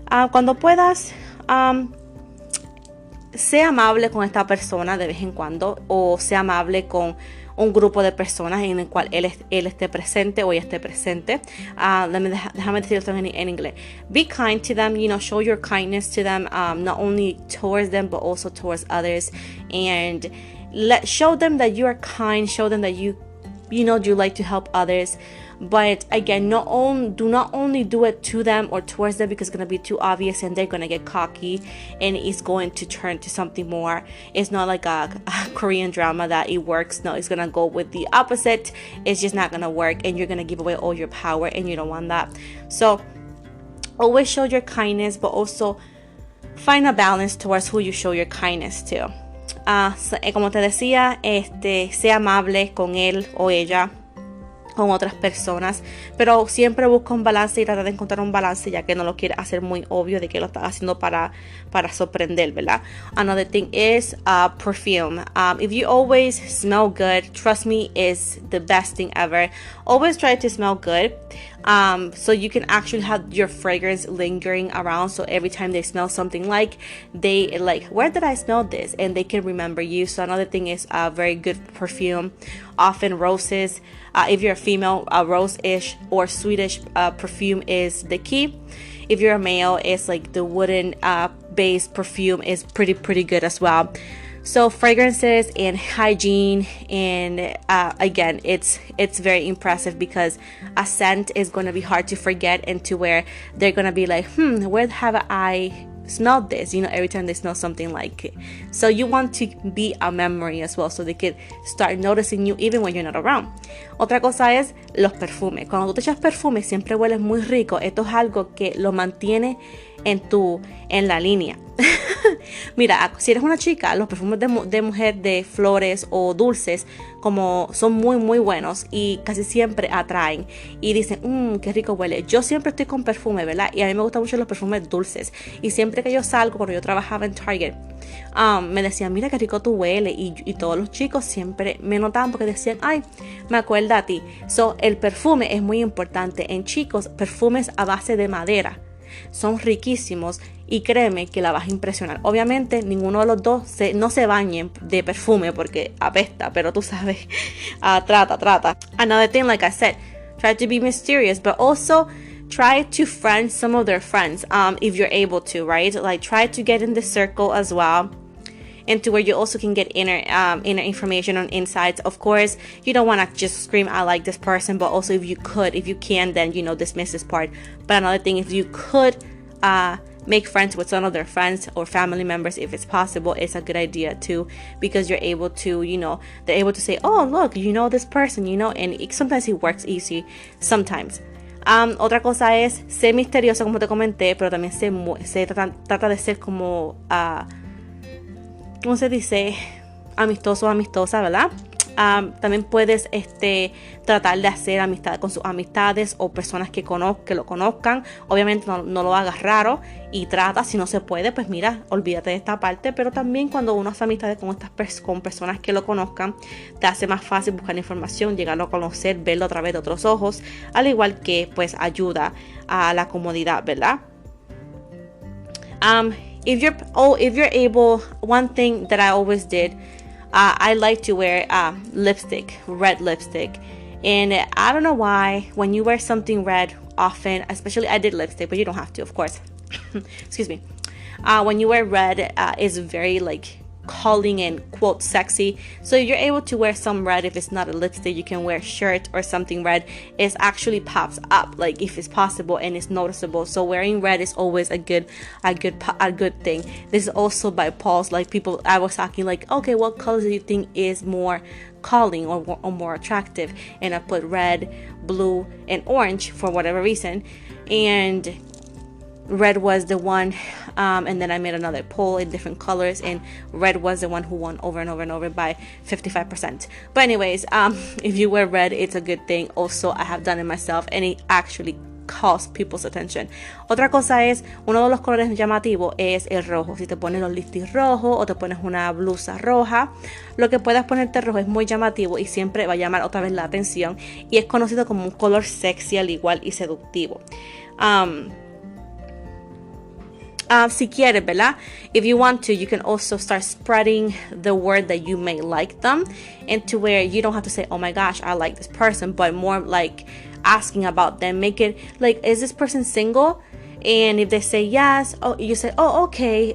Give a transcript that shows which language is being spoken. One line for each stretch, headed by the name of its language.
Spanish: Cuando puedas, sea amable con esta persona de vez en cuando, o sea amable con un grupo de personas en el cual él esté presente o ella esté presente. Déjame decirlo en inglés.
English: Be kind to them, show your kindness to them, not only towards them but also towards others, and show them that you are kind, show them that you like to help others. But again, do not only do it to them or towards them, because it's going to be too obvious and they're going to get cocky and it's going to turn to something more. It's not like a Korean drama that it works. No, it's going to go with the opposite. It's just not going to work, and you're going to give away all your power, and you don't want that. So always show your kindness, but also find a balance towards who you show your kindness to.
Spanish: Como te decía, sea amable con él o ella, con otras personas, pero siempre busca un balance y trata de encontrar un balance, ya que no lo quiere hacer muy obvio de que lo está haciendo para sorprender, ¿verdad?
English: Another thing is perfume. If you always smell good, trust me, is the best thing ever. Always try to smell good, so you can actually have your fragrance lingering around, so every time they smell something, they where did I smell this, and they can remember you. So another thing is a very good perfume, often roses. If you're a female, a rose-ish or Swedish perfume is the key. If you're a male, it's like the wooden based perfume is pretty good as well. So fragrances and hygiene, and again, it's very impressive, because a scent is going to be hard to forget, and to where they're going to be like, where have I smelled this? Every time they smell something like it. So you want to be a memory as well, so they can start noticing you even when you're not around.
Spanish: Otra cosa es los perfumes. Cuando tú te echas perfume, siempre hueles muy rico. Esto es algo que lo mantiene en la línea. Mira, si eres una chica, los perfumes de mujer, de flores o dulces, como son muy muy buenos y casi siempre atraen y dicen, qué rico huele. Yo siempre estoy con perfume, ¿verdad? Y a mí me gustan mucho los perfumes dulces, y siempre que yo salgo, cuando yo trabajaba en Target, me decían, mira qué rico tú hueles, y todos los chicos siempre me notaban porque decían, ay, me acuerda a ti. So, el perfume es muy importante. En chicos, perfumes a base de madera son riquísimos, y créeme que la vas a impresionar. Obviamente ninguno de los dos no se bañen de perfume porque apesta, pero tú sabes, trata.
English: Another thing, like I said, try to be mysterious, but also try to friend some of their friends, if you're able to, right? Like, try to get in the circle as well, and to where you also can get inner information on insights. Of course, you don't want to just scream, I like this person, but also if you can, then, dismiss this part. But another thing, if you could make friends with some of their friends or family members, if it's possible, it's a good idea too, because you're able to, they're able to say, oh, look, this person, and sometimes it works easy, sometimes.
Spanish: Otra cosa es ser misteriosa, como te comenté, pero también trata de ser como, ¿cómo se dice? Amistosa, ¿verdad? También puedes tratar de hacer amistad con sus amistades o personas que lo conozcan. Obviamente no lo hagas raro y trata, si no se puede, pues mira, olvídate de esta parte. Pero también cuando uno hace amistades con personas que lo conozcan, te hace más fácil buscar información, llegarlo a conocer, verlo a través de otros ojos, al igual que pues ayuda a la comodidad, ¿verdad?
English: If you're able, one thing that I always did, I like to wear lipstick, red lipstick. And I don't know why, when you wear something red often, especially I did lipstick, but you don't have to, of course. Excuse me. When you wear red, it's very like calling and quote sexy. So if you're able to wear some red, if it's not a lipstick, you can wear a shirt or something red. It actually pops up, like if it's possible, and it's noticeable. So wearing red is always a good thing. This is also by Paul's, like people I was talking like, okay, what colors do you think is more calling or more attractive? And I put red, blue, and orange for whatever reason, and red was the one, and then I made another poll in different colors, and red was the one who won over and over and over by 55%. But anyways, if you wear red, it's a good thing. Also, I have done it myself, and it actually calls people's attention.
Spanish: Otra cosa es, uno de los colores llamativos es el rojo. Si te pones los lipsticks rojos o te pones una blusa roja, lo que puedas ponerte rojo es muy llamativo y siempre va a llamar otra vez la atención, y es conocido como un color sexy al igual y seductivo. Si quieres, ¿verdad?
English: If you want to, you can also start spreading the word that you may like them, and to where you don't have to say, oh my gosh, I like this person, but more like asking about them. Make it like, is this person single? And if they say yes, oh, you say, oh, okay.